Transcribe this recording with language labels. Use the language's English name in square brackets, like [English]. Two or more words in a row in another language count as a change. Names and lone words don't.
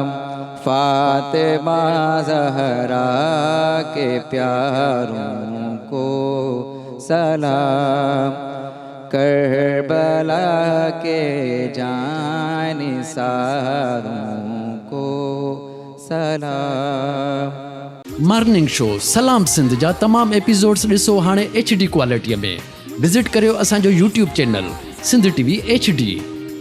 [Urdu] فاطمہ زہرا کے پیاروں کو سلام، کربلا کے جان ساروں کو سلام۔ [English] morning show [Sindhi] سلام سندھ جا تمام ایپیسوڈز ॾिसो हाणे HD क्वालिटीअ में۔ विज़िट करियो असांजो YouTube चैनल सिंध TV HD।